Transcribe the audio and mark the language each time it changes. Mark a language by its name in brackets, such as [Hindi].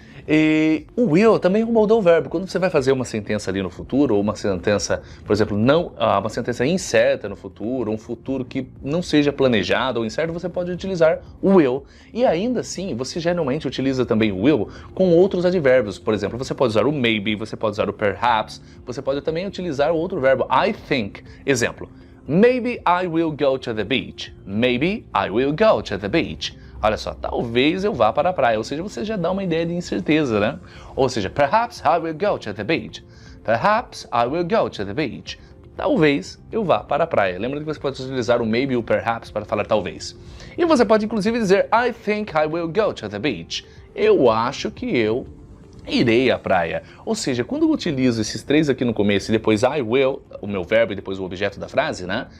[Portuguese] E o will também é um modal verb. Quando você vai fazer uma sentença ali no futuro, ou uma sentença, por exemplo, uma sentença incerta no futuro, um futuro que não seja planejado ou incerto, você pode utilizar o will. E ainda assim, você geralmente utiliza também o will com outros advérbios. Por exemplo, você pode usar o maybe, você pode usar o perhaps, você pode também utilizar o outro verbo, I think. Exemplo. [English] Maybe I will go to the beach. Maybe I will go to the beach. [Portuguese] Olha só, talvez eu vá para a praia. Ou seja, você já dá uma ideia de incerteza, né? Ou seja, [English] perhaps I will go to the beach. Perhaps I will go to the beach. [Portuguese] Talvez eu vá para a praia. Lembra que você pode utilizar o maybe e o perhaps para falar talvez. E você pode inclusive dizer [English] I think I will go to the beach. [Portuguese] Eu acho que eu irei à praia. Ou seja, quando eu utilizo esses três aqui no começo e depois I will, o meu verbo e depois o objeto da frase, né?